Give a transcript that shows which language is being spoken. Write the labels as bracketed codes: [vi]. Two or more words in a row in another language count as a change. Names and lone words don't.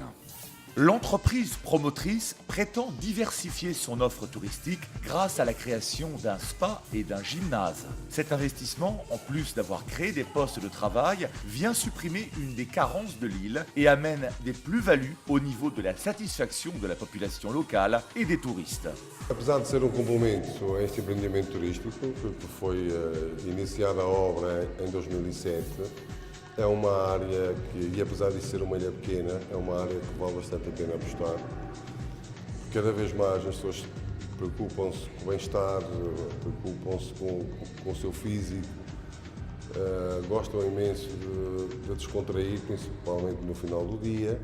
[fr] L'entreprise promotrice prétend diversifier son offre touristique grâce à la création d'un spa et d'un gymnase. Cet investissement, en plus d'avoir créé des postes de travail, vient supprimer une des carences de l'île et amène des plus-values au niveau de la satisfaction de la population locale et des touristes. [pt] Apesar de ser complemento a este empreendimento turístico, que foi iniciada a obra em 2007, É uma área que, e apesar de ser uma ilha pequena, é uma área que vale bastante a pena apostar. Cada vez mais as pessoas preocupam-se com o bem-estar, preocupam-se com o seu físico, gostam imenso de descontrair, principalmente no final do dia.